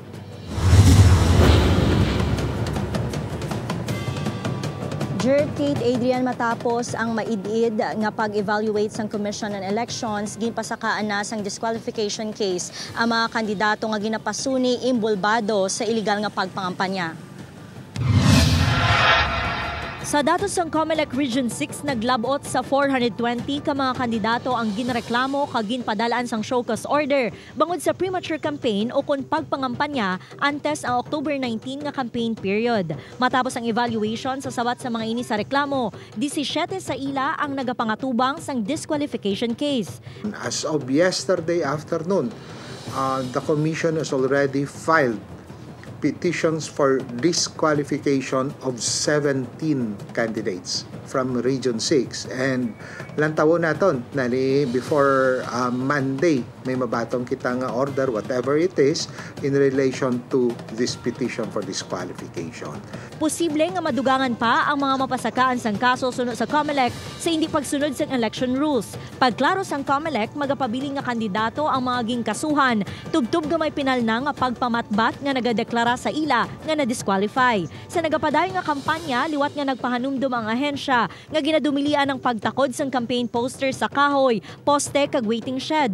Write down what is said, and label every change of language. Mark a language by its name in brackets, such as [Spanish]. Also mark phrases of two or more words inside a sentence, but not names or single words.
[Hiligaynon] Kate Adrian, matapos ang maidid nga pag-evaluate sang Commission on Elections, ginpasakaan na sang [English] disqualification case [Hiligaynon] ang mga kandidato nga ginapasuni imbulbado sa illegal nga pagpangampanya. Sa datos ng COMELEC Region 6, naglabot sa 420 ka mga kandidato ang ginreklamo kag ginpadalaan sang [English] show cause order [Hiligaynon] bangod sa [English] premature campaign [Hiligaynon] o kung pagpangampanya antes ang October 19 nga [English] campaign period. [Hiligaynon] Matapos ang evaluation sa sabat sa mga ini sa reklamo, 17 sa ila ang nagapangatubang sang [English] disqualification case. As of yesterday afternoon, the Commission has already filed petitions for disqualification of 17 candidates from Region 6. And [Hiligaynon] lantawon naton, [English] before Monday, [Hiligaynon] may mabatong kita nga [English] order, whatever it is, in relation to this petition for disqualification. [Hiligaynon] Posible nga madugangan pa ang mga mapasakaan sang kaso sunod sa COMELEC sa hindi pagsunod sa [English] election rules. [Hiligaynon] Pagklaro sang COMELEC, magapabiling nga kandidato ang mga gingkasuhan, tubtub gamay pinal na nga pagpamatbat nga nagadeklara sa ila nga na-disqualify. Sa nagapadayon nga kampanya, liwat nga nagpahanumdum ang ahensya nga ginadumilian ng pagtakod sang [English] campaign poster [Hiligaynon] sa kahoy, poste kag [English] waiting shed.